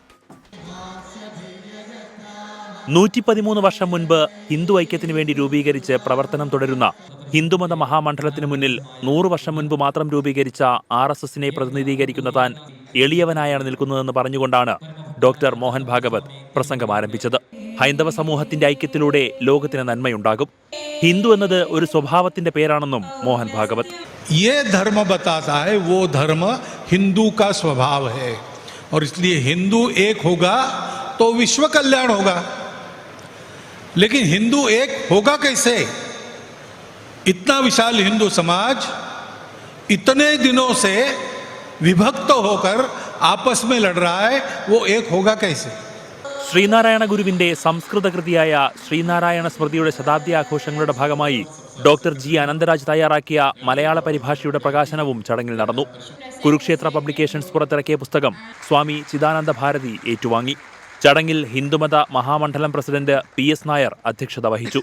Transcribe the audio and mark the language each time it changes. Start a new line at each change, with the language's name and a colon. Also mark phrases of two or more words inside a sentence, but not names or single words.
Malayalam: 113 വർഷം മുൻപ് ഹിന്ദു ഐക്യത്തിനു വേണ്ടി രൂപീകരിച്ച് പ്രവർത്തനം തുടരുന്ന ഹിന്ദുമത മഹാമണ്ഡലത്തിനു മുന്നിൽ 100 വർഷം മുൻപ് മാത്രം രൂപീകരിച്ച RSSനെ പ്രതിനിധീകരിക്കുന്ന താൻ എളിയവനായാണ് നിൽക്കുന്നതെന്ന് പറഞ്ഞുകൊണ്ടാണ് ഡോക്ടർ മോഹൻ ഭാഗവത് പ്രസംഗം ആരംഭിച്ചത്. ഹൈന്ദവ സമൂഹത്തിന്റെ ഐക്യത്തിലൂടെ ലോകത്തിന് നന്മയുണ്ടാകും. ഹിന്ദു എന്നത് ഒരു സ്വഭാവത്തിന്റെ പേരാണെന്നും മോഹൻ ഭാഗവത്.
Hindi: ये धर्म बताता है वो धर्म हिंदू का स्वभाव है और इसलिए हिंदू एक होगा तो विश्व कल्याण होगा. लेकिन हिंदू एक होगा कैसे? इतना विशाल हिंदू समाज इतने दिनों से विभक्त होकर आपस में लड़ रहा है, वो एक होगा कैसे?
Malayalam: ശ്രീനാരായണ ഗുരുവിന്റെ സംസ്കൃത കൃതിയായ ശ്രീനാരായണ സ്മൃതിയുടെ ശതാബ്ദി ആഘോഷങ്ങളുടെ ഭാഗമായി ഡോക്ടർ G. അനന്തരാജ് തയ്യാറാക്കിയ മലയാള പരിഭാഷയുടെ പ്രകാശനവും ചടങ്ങിൽ നടന്നു. കുരുക്ഷേത്ര പബ്ലിക്കേഷൻസ് പുറത്തിറക്കിയ പുസ്തകം സ്വാമി ചിദാനന്ദ ഭാരതി ഏറ്റുവാങ്ങി. ചടങ്ങിൽ ഹിന്ദുമത മഹാമണ്ഡലം പ്രസിഡന്റ് PS നായർ അധ്യക്ഷത വഹിച്ചു.